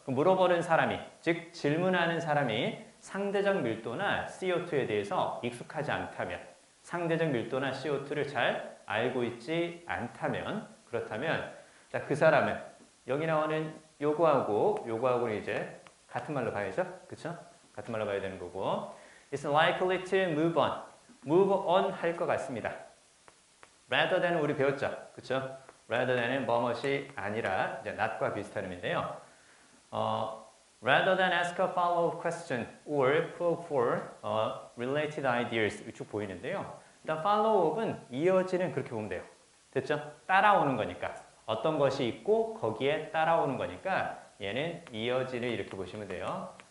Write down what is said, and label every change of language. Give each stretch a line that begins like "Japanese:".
Korean: 물어보는 사람이, 즉 질문하는 사람이 상대적 밀도나 CO2에 대해서 익숙하지 않다면, 상대적 밀도나 CO2를 잘 알고 있지 않다면, 그렇다면 자, 그 사람은 여기 나오는 요거하고는 이제 같은 말로 봐야죠. 그쵸? 같은 말로 봐야 되는 거고
English: It's likely to move on
Korean: 할 것 같습니다.
English: rather than
Korean: 우리 배웠죠. 그쵸? rather than은 뭐뭇이 아니라 이제 not과 비슷한 의미인데요.
English: rather than ask a follow-up question or probe for related ideas
Korean: 쭉 보이는데요. 일단 follow-up은 이어지는 그렇게 보면 돼요. 됐죠? 따라오는 거니까. 어떤 것이 있고 거기에 따라오는 거니까 얘는 이어지는 이렇게 보시면 돼요.